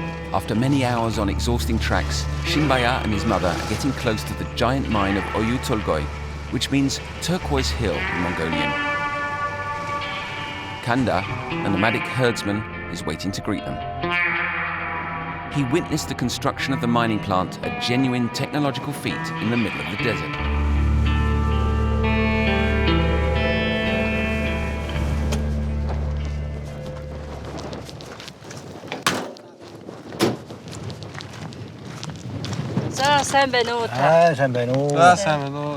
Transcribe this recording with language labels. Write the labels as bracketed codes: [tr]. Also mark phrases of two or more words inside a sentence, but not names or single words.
[en] After many hours on exhausting tracks, Chinbayar and his mother are getting close to the giant mine of Oyu Tolgoi, which means turquoise hill in Mongolian. Kanda, the nomadic herdsman, is waiting to greet them. He witnessed the construction of the mining plant, a genuine technological feat in the middle of the desert. [mn] Сайн байна уу? Сайн байна уу? Сайн байна уу?